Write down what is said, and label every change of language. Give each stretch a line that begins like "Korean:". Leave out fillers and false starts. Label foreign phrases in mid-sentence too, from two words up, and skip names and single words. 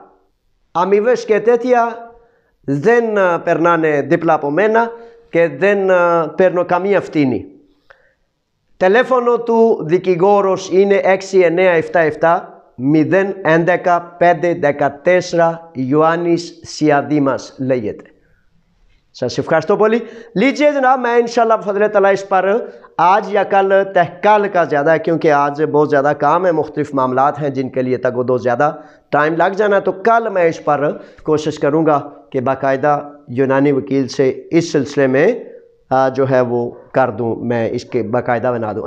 Greek: Αμοιβές και τέτοια δεν περνάνε δίπλα από μένα και δεν παίρνω καμία ευθύνη. Τηλέφωνο του δικηγόρος είναι 6977 011 514, Ιωάννης Σιαδήμας λέγεται. Σας ευχαριστώ πολύ.
Urdu: لیجیے جناب، میں ان شاء اللہ فضل تعالیٰ اس پر آج یا کل تحقیق کا زیادہ ہے، کیونکہ آج بہت زیادہ کام ہے، مختلف معاملات ہیں جن کے لیے تک دو زیادہ ٹائم لگ جانا ہے، تو کل میں اس پر کوشش کروں گا کہ باقاعدہ یونانی وکیل سے اس سلسلے میں جو ہے وہ کر دوں، میں اس کے باقاعدہ بنا دوں.